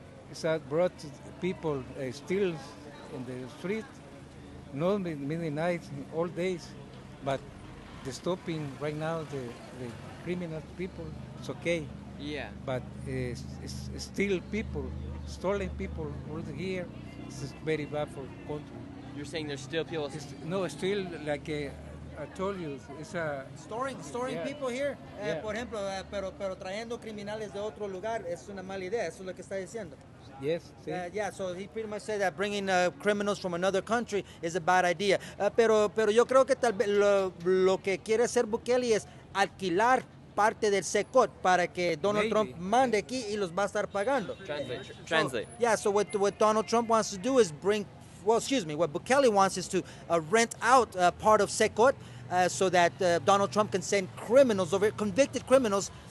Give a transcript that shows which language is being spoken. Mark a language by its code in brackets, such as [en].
[en] It's that brought people still in the street, not many nights, all days, but the stopping right now the criminal people, it's okay. Yeah. But it's still people, stolen people all here. It's very bad for the country. You're saying there's still people... Still like I told you, it's a... Storing people here, [es] por ejemplo, pero trayendo criminales de otro lugar es una mala idea, eso es lo que está diciendo. [en] Yes. Yeah, so he pretty much said that bringing criminals from another country is a bad idea. [es] Pero yo creo que tal vez lo que quiere hacer Bukele es alquilar parte del Secot para que Donald Trump mande aquí y los va a estar pagando. [en] Translate. So what Donald Trump wants to do is what Bukele wants is to rent out part of Secot so that Donald Trump can send criminals over, convicted criminals,